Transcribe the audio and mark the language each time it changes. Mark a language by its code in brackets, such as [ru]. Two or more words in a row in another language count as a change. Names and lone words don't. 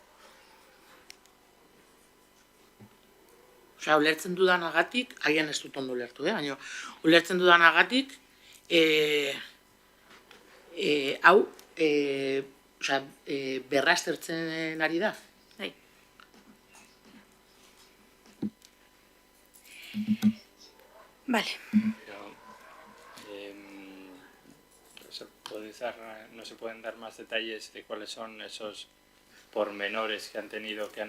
[eu] Osea, ulertzen dudanagatik, agian ez dut ondo ulertu, baina ulertzen dudanagatik, hau, berraztertzen ari da. Bai. [es] Vale. No se pueden dar más detalles de cuáles son esos pormenores que han tenido que